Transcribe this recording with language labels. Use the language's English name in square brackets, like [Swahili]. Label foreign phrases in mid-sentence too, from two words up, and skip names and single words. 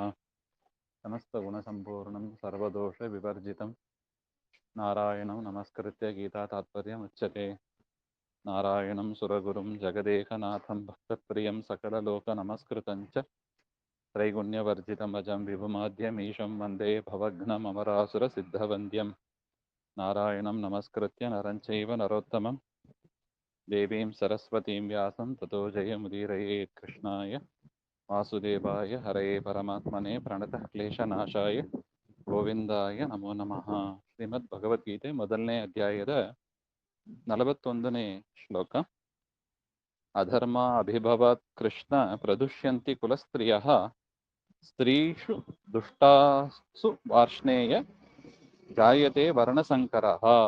[Sanskrit] समस्तगुणसम्पूर्णं सर्वदोषविवर्जितं नारायणं नमस्कृत्य गीता तात्पर्यमुच्यते. नारायणं सुरगुरुं जगदेकनाथं भक्तप्रियं सकललोकनमस्कृतं च त्रैगुण्यवर्जितमजं विभुमाद्यमीशं वन्दे भवघ्नमरासुरसिद्धवन्द्यं. नारायणं नमस्कृत्य नरं चैव नरोत्तमं देवीं सरस्वतीं व्यासं ततो जयमुदीरयेत्. कृष्णाय वासुदेवाय हरये परमात्मने प्रणतः क्लेशनाशाय गोविन्दाय नमो नमः. [Kannada] ಶ್ರೀಮದ್ ಭಗವದ್ಗೀತೆ ಮೊದಲನೇ ಅಧ್ಯಾಯದ 41ನೇ ಶ್ಲೋಕ. [Sanskrit] अधर्म अभिभवात् कृष्ण प्रदुष्यन्ति कुलस्त्रियः स्त्रीषु दुष्टासु वार्ष्णेय जायते वर्णसङ्करः.